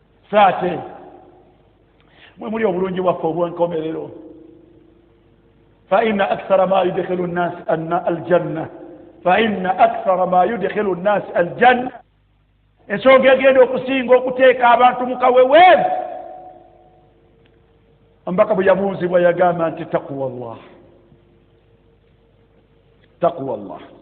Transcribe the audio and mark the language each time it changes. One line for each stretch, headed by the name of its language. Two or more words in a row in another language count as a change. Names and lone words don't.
Ganda: Saate, mwe muli obulungi bwaffe obw'enkomerero.
Arabic: فإن أكثر ما يدخل الناس أنا الجنة. فإن أكثر ما يدخل الناس الجنة.
Ganda: Ensonga egenda okusinga okuteeka abantu mu kaweweevu. Omubaka bwe yabuuzibwa yagamba nti,
Arabic: "تقوى الله." تقوى الله.